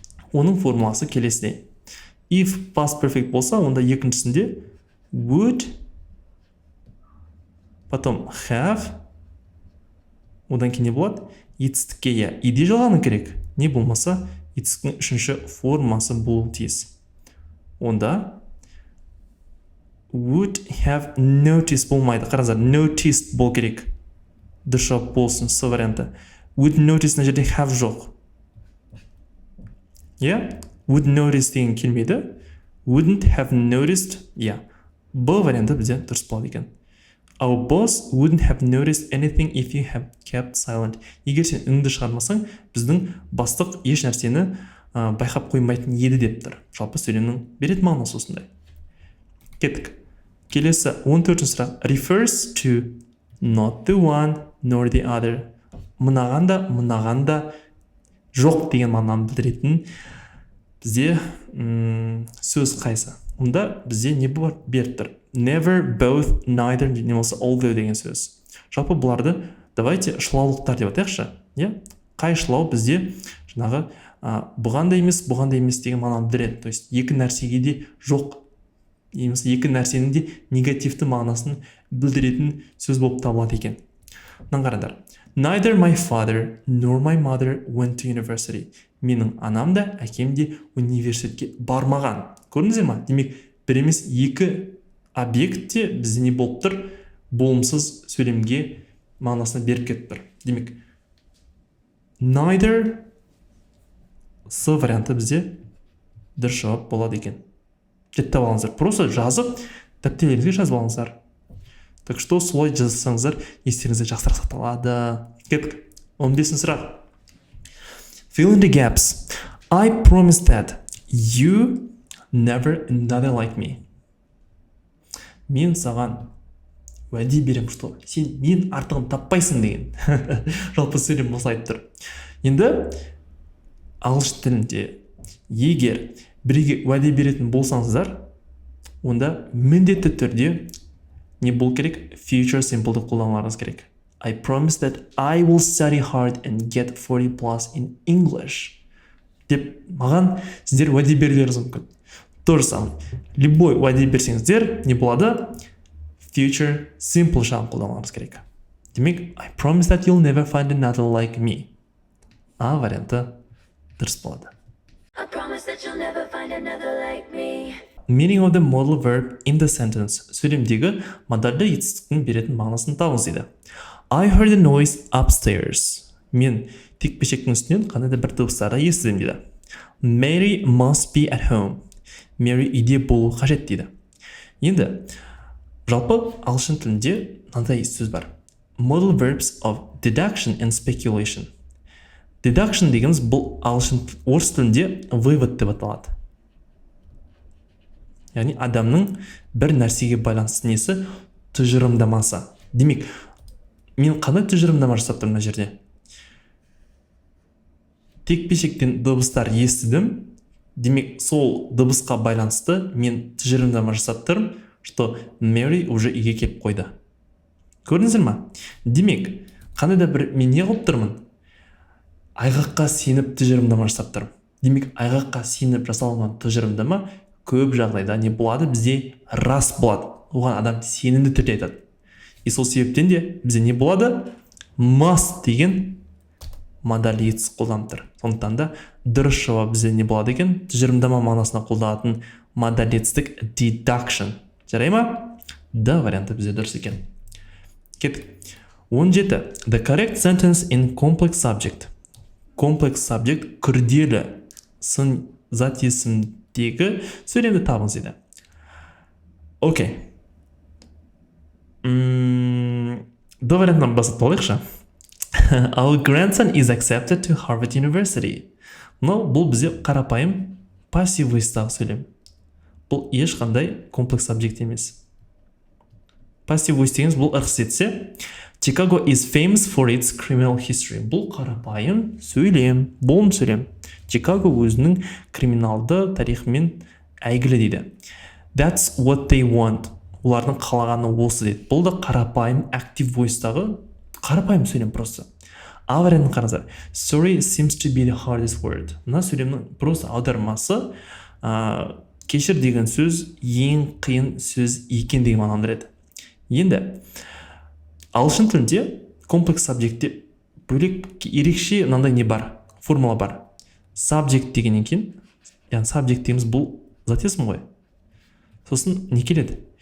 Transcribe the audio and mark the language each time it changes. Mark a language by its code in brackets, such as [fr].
[kk] Оның формуласы келесідей. [en] If past perfect [kk] болса, онда екіншісінде would, [ru] потом [kk] have, одан кейін не болады? Етістікке иде жалғану керек. Не болмаса, етістіктің үшінші формасы болу тиіс. Онда [en] would have noticed [kk] болмайды. Қараңыздар, noticed бол керек. Дұрыс болсын, С варианты. [en] Would notice [kk] на жерде have жоқ. Would notice деген келмейді. [en] Wouldn't have noticed, [kk] Б варианты бізде дұрыс болады екен. [en] Our boss wouldn't have noticed anything if you have kept silent. [kk] Егер сен үніңді шығармасаң, біздің бастық еш нәрсені байқап қоймайтын еді деп тұр. Жалпы сөйлемнің беретін мағынасы осындай. Кеттік. Келесі 14-ші сұрақ. [en] Refers to not the one nor the other. [kk] Мынағанда жоқ деген мағынаны білдіретін бізде сөз қайсы. Онда бізде не беріп тұр? Never, both, neither, не болса although деген сөз. Жалпы бұларды [ru] давайте [kk] шылаулықтар деп атайықшы. Қай шылау бізде жаңағы бұған да емес деген мағынаны білдіреді. [ru] То есть [kk] екі нәрсеге де жоқ, екі нәрсенің де негативті мағынасын білдіретін сөз болып табылады екен. Мынаны қараңдар. [en] Neither my father nor my mother went to university. [kk] Менің анам да, әкем де университетке бармаған. Көрдіңіздер ме? Демек, бір емес екі объектте бізде не болып тұр? Болымсыз сөйлемге мағынасына беріп кетіп тұр. Демек, neither С варианты бізде дұрыс жауап болады екен. Жеттіп алыңыздар. Просто жазып, дәптерлеріңізге жазып алыңыздар. [ru] Так что [kk] солай жазсаңыздар, естеріңізде жақсырақ сақталады. Кеттік. 15-ші сұрақ. [en] Fill in the gaps. I promise that you never another like me. [kk] Мен саған уәде берем, [ru] что [kk] сен мен артығын таппайсың деген. Жалпы сөйлем болса айтып тұр. Енді ағылшын тілінде егер біреуге уәде беретін болсаңыздар, онда міндетті түрде не болу керек? Future simple'ды қолдануларыңыз керек. [en] I promise that I will study hard and get 40 plus in English. [kk] Деп маған сіздер уәде берулеріңіз мүмкін. Дұрыс. [ru] Любой [kk] уәде берсеңіздер, не болады? Future simple жағын қолдануларыңыз керек. Демек, [en] I promise that you'll never find another like me. [kk] А варианты дұрыс болады. [en] I promise that you'll never find another like me. Meaning of the modal verb in the sentence. [kk] Сөйлемдегі модальды етістіктің беретін мағынасын табыңыз дейді. [en] I heard a noise upstairs. [kk] Мен текпешектің үстінен қандай да бір дыбыстарды естідім дейді. [en] Mary must be at home. [kk] Mary үйде болу қажет дейді. Енді жалпы ағылшын тілінде мынандай сөз бар. [en] Modal verbs of deduction and speculation. [kk] Deduction дегеніміз бұл орыс тілінде [ru] вывод [kk] деп аталады. Яғни адамның бір нәрсеге байланысты несі тұжырымдамасы. Демек, мен қандай тұжырымдама жасап тұрмын мына жерде? Текпешектен дыбыстар естідім. Демек, сол дыбысқа байланысты мен тұжырымдама жасап тұрмын, [ru] что [kk] Mary [ru] уже [kk] үйге келіп қойды. Көрдіңіздер ма? Демек, қандай да бір мен не қылып тұрмын? Айғаққа сеніп тұжырымдама жасап тұрмын. Демек, айғаққа сеніп жасалған тұжырымдама көп жағдайда не болады? Бізде рас болады. Оған адам сенімді түрде айтады. [ru] И [kk] сол себептен де бізде не болады? Must деген модаль етсіз қолданып тұр. Сондықтан да дұрыс жауап бізде не болады екен? Тұжырымдама мағынасына қолданатын модаль етсіздік deduction. Жарай ма? Да варианты бізде дұрыс екен. Кеттік. 17. [en] The correct sentence in complex subject. [kk] Complex subject күрделі сын зат есімдегі сөйлемді табыңыз дейді. Окей. До вариантынан бастап алайықшы. [en] Our grandson is accepted to Harvard University. [kk] Бұл бізде қарапайым пассив войстағы сөйлем. Бұл ешқандай комплекс сабжект емес. Пассив войс дегеніміз бұл ырғыз етсе, [en] Chicago is famous for its criminal history. [kk] Бұл қарапайым сөйлем, болым сөйлем. Чикаго өзінің криминалды тарихымен әйгілі дейді. [en] That's what they want. [kk] Олардың қалағаны осы дейді. Бұл да қарапайым active voice-тағы қарапайым сөйлем [ru] просто. [kk] А вариантын қараңыздар. [en] Sorry seems to be the hardest word. [kk] Мына сөйлемнің [ru] просто [kk] аудармасы кешір деген сөз ең қиын сөз екен деген мағынаны береді. Енді ағылшын тілінде комплекс сабжектте бөлек ерекше мынандай не бар? Формула бар. Subject дегеннен кейін, яғни subject дейміз бұл зат есім ғой. Сосын не келеді?